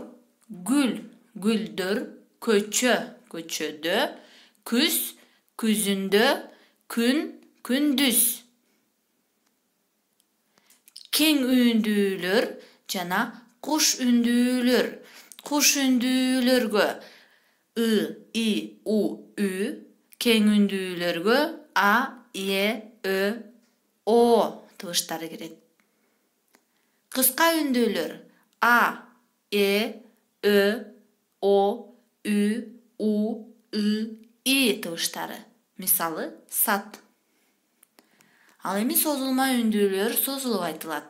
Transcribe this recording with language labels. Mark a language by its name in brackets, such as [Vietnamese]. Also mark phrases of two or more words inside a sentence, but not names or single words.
[Kyrgyz] Гүл, гүлдөр. Көчө, көчөдө. Күз, күзүндө. Күн, күндүз. Кең үндүүлөр жана куш үндүүлөр. Куш үндүүлөргө I, U, Ü. Кең үндүүлөргө А, Е, Ö, O тыбыштары кирет. Кыска үндүүлөр А, Е, Ö, O, Ü, U, I тыбыштары. Мисалы, сат. Ал эми созулма үндүүлөр созулуп айтылат.